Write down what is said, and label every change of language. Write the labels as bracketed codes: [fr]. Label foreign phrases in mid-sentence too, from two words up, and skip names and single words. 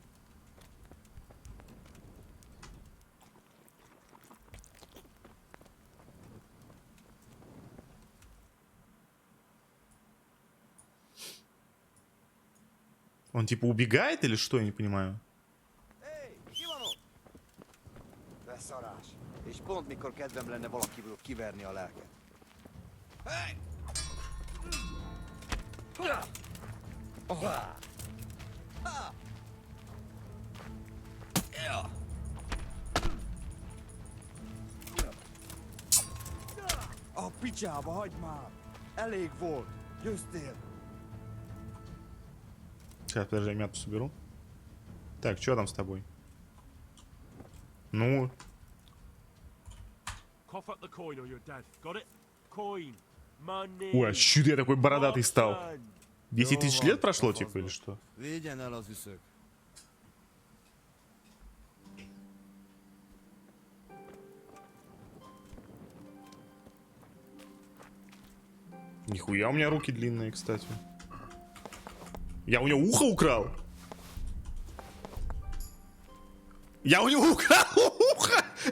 [ru] Он типа убегает или что, я не poнимаю? [hu] Beszarás. És pont mikor kedvem lenne valakiből kiverni a lelket. Hey! A picsába, hagyd már! Elég volt! Győztél! [ru] Сейчас, подожди, мяту соберу. Так, что там с тобой? Ну? [en] Cough up the coin or you're dead. Got it? Coin. Money. [ru] Ой, а чё я такой бородатый стал? 10 тысяч лет прошло, типа, или что? [hu] Vigyen el az üszök. [ru] Нихуя у меня руки длинные, кстати. Я у него ухо украл? Я у него украл ухо!